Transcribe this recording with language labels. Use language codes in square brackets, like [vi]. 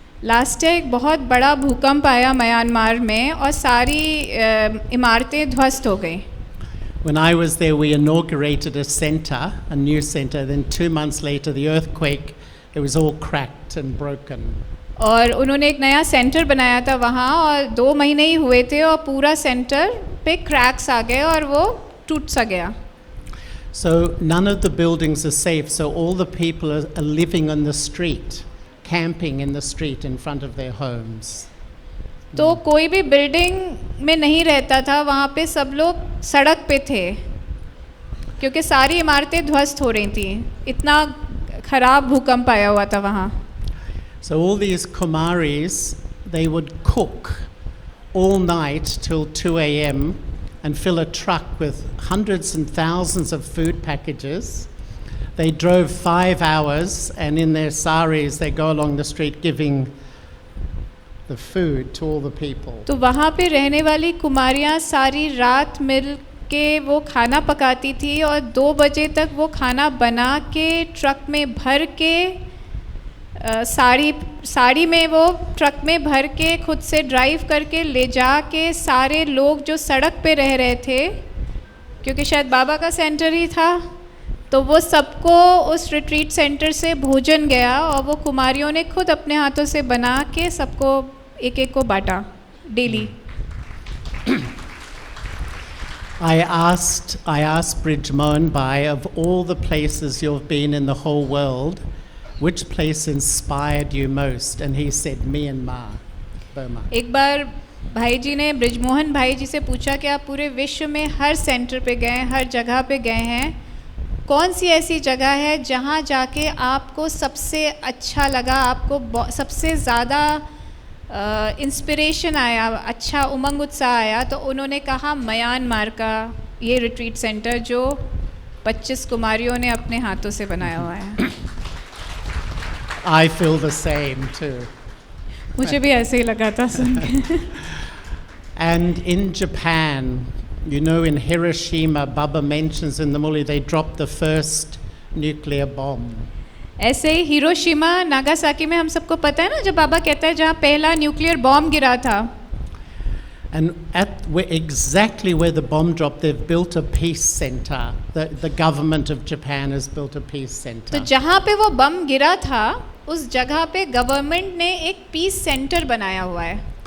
[hi] Last year एक बहुत बड़ा भूकंप आया म्यांमार में और सारी इमारतें ध्वस्त हो गई. [en] When I was there, we inaugurated a center, a new center. Then 2 months later, the earthquake, it was all cracked and broken. [hi] और उन्होंने एक नया सेंटर बनाया था वहाँ और 2 महीने ही हुए थे और पूरा सेंटर पे क्रैक्स आ गए और वो टूट सा गया. [en] So none of the buildings are safe. So all the people are living on the street, camping in the street in front of their homes. [hi] तो कोई भी बिल्डिंग में नहीं रहता था, वहाँ पे सब लोग सड़क पे थे क्योंकि सारी इमारतें ध्वस्त हो रही थी, इतना खराब भूकंप आया हुआ था वहाँ. [en] So all these Kumaris, they would cook all night till 2 a.m. and fill a truck with hundreds and thousands of food packages. They drove 5 hours, and in their saris they go along the street giving the food to all the people. [hi] तो वहाँ पे रहने वाली कुमारियाँ सारी रात मिल के वो खाना पकाती थी और 2 बजे तक वो खाना बना के ट्रक में भर के साड़ी में वो ट्रक में भर के खुद से ड्राइव करके ले जा के सारे लोग जो सड़क पे रह रहे थे, क्योंकि शायद बाबा का सेंटर ही था, तो वो सबको उस रिट्रीट सेंटर से भोजन गया और वो कुमारियों ने खुद अपने हाथों से बना के सबको एक एक को बांटा daily. [en] I asked Bridge Mohan Bhai, of all the places you've been in the whole world, which place inspired you most? And he said Myanmar, Burma. [hi] एक बार भाई जी ने ब्रिजमोहन भाई जी से पूछा कि आप पूरे विश्व में हर सेंटर पे गए, हर जगह पे गए हैं, कौन सी ऐसी जगह है जहाँ जाके आपको सबसे अच्छा लगा, आपको सबसे ज़्यादा इंस्पिरेशन आया, अच्छा उमंग उत्साह आया? तो उन्होंने कहा म्यांमार का ये रिट्रीट सेंटर जो 25 कुमारियों ने अपने हाथों से बनाया हुआ है. [en] I feel the same too. [hi] मुझे भी ऐसे ही लगा था सुन के. [en] And in Japan, You know, in Hiroshima, Baba mentions in the Muli, they dropped the first nuclear bomb. [hi] ऐसे ही हिरोशिमा नागासाकी में हम सबको पता है ना, जब बाबा कहता है जहाँ पहला न्यूक्लियर बॉम्ब गिरा था, [en] And exactly where the bomb dropped, they've built a peace center. The government of Japan has built a peace center. [hi] तो जहाँ पे वो बम गिरा था उस जगह पे गवर्नमेंट ने एक पीस सेंटर बनाया हुआ है.